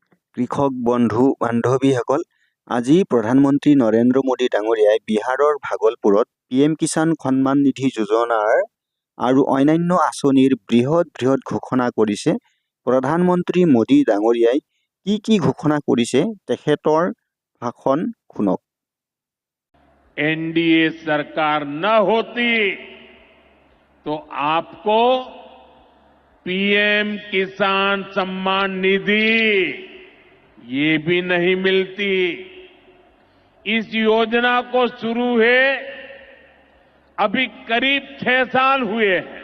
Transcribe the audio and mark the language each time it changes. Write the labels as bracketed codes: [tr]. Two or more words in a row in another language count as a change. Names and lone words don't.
[as] কৃষক বন্ধু বান্ধৱীসকল, আজি প্ৰধানমন্ত্ৰী নৰেন্দ্ৰ মোদী ডাঙৰীয়াই বিহাৰৰ ভাগলপুৰত PM কিষাণ সন্মান নিধি যোজনাৰ আৰু অন্যান্য আঁচনিৰ বৃহৎ ঘোষণা কৰিছে। প্ৰধানমন্ত্ৰী মোদী ডাঙৰীয়াই কি ঘোষণা কৰিছে তেখেতৰ ভাষণ শুনক। [hi] एनडीए सरकार न होती तो आपको पीएम किसान सम्मान निधि ये भी नहीं मिलती। इस योजना को शुरू हुए अभी करीब 6 साल हुए हैं।